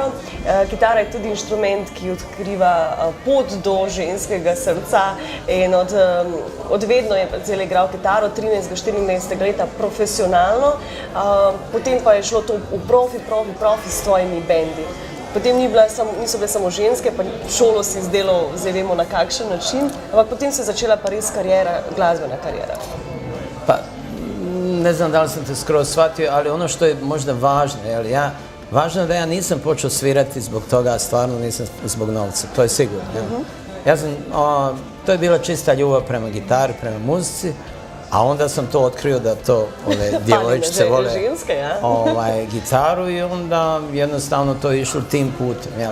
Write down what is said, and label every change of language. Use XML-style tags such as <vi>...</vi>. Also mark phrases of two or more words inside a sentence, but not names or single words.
<sl>Kitara je tudi inštrument, ki odkriva pot do ženskega srca in od vedno je zdaj igral kitaro, 13-14 leta profesionalno, potem pa je šlo to v profi s tvojimi bendi. Potem niso bile samo ženske, pa šolo si izdelal, zdaj vemo na kakšen način, ampak potem se je začela pa res karijera, glasbena karijera.</sl> <bs>Pa, ne znam da li sam te skroz shvatio, ali ono što je možda važno, važno je da ja nisam počeo svirati zbog toga, stvarno nisam zbog novca, to je sigurno. To je bila čista ljubav prema gitari, prema muzici, a onda sam to otkrio da to ove djevojčice vole gitaru i onda jednostavno to je išlo tim putem, jel?</bs>